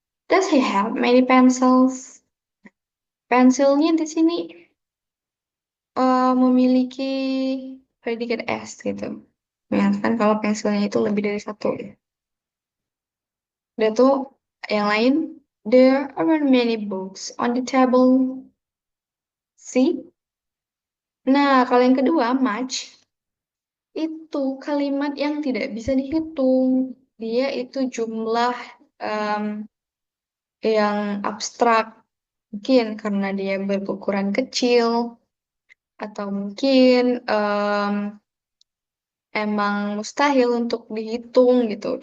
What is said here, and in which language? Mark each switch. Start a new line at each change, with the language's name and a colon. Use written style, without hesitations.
English: Does he have many pencils?
Indonesian: Pensilnya di sini memiliki predikat S gitu. Menyatakan kalau pensilnya itu lebih dari satu. Udah tuh yang lain.
English: There are many books on the table. See?
Indonesian: Nah, kalau yang kedua, much, itu kalimat yang tidak bisa dihitung. Dia itu jumlah em, yang abstrak. Mungkin karena dia berukuran kecil, atau mungkin emang mustahil untuk dihitung gitu.